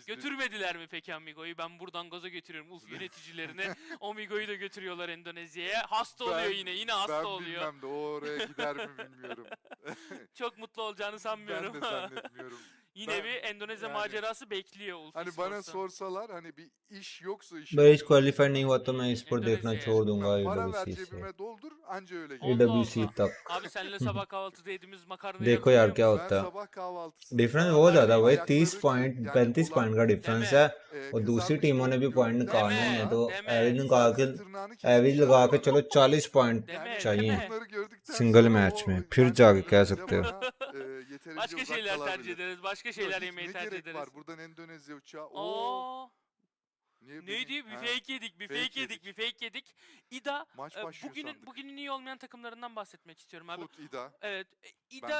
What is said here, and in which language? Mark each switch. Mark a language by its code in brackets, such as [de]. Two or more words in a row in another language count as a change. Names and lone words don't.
[tr] Götürmediler mi peki Amigo'yu? Ben buradan gaza getiriyorum. Ulf yöneticilerine Amigo'yu da götürüyorlar Endonezya'ya. Hasta oluyor yine hasta oluyor. Ben bilmem de o oraya gider mi bilmiyorum. Çok mutlu olacağını sanmıyorum. Ben de zannetmiyorum. Yine bir Endonezya yani- macerası bekliyor Ulf Hani bana Esports'ta. sorsalar hani bir iş yoksa iş. [hi] मैं इस क्वालिफाई नहीं हुआ तो मैं इस पर देखना [tr] Endonezya. [hi] छोड़ दूंगा [tr] Para ver [hi] AWC से. [tr] cebime doldur anca öyle Allah gider. [hi] AWC [tr] Allah. [hi] तक. [tr] Abi seninle sabah kahvaltıda yediğimiz makarnayı [hi] देखो यार क्या [tr] hatırlıyor musun? [hi] होता [tr] Ben [hi] है. [tr] sabah kahvaltısı. [hi] डिफरेंस बहुत बहुत ज्यादा ज्यादा भाई, [tr] ayakları [hi] 30 [tr] ki- [hi] पॉइंट [tr] yani [hi] 35 [tr] olan, [hi] पॉइंट का डिफरेंस [tr] deme. [hi] है और दूसरी [tr] kızarmış [hi] टीमों ने भी [tr] tavuk [hi] पॉइंट [tr] gördükten [hi] निकालने हैं, [tr] sonra- [hi] तो [tr] deme. [hi] एवरेज निकाल [tr] zaten [hi] के [tr] tırnağını [hi] एवरेज [tr] kesmişler [hi] लगा के [tr] adamın. [hi] चलो 40 पॉइंट [tr] Deme, [hi] चाहिए [tr] deme. Bunları gördükten [hi] सिंगल [tr] sonra [hi] मैच [tr] o [hi] में, फिर [tr] yani [hi] जाके कह [tr] Endonezya [hi] सकते हो. [tr] bana, yeterince Başka uzak şeyler tercih kalabilir. ederiz. Başka Yok, şeyler hiç yemeyi ne tercih gerek ederiz. var buradan Endonezya uçağı. Niye Neydi? Bir Ha, fake yedik, bir fake fake yedik, yedik. bir fake yedik. İda, Maç başlıyor sandık. bugünün iyi olmayan takımlarından bahsetmek istiyorum abi. Foot İda. Evet, Ben İda,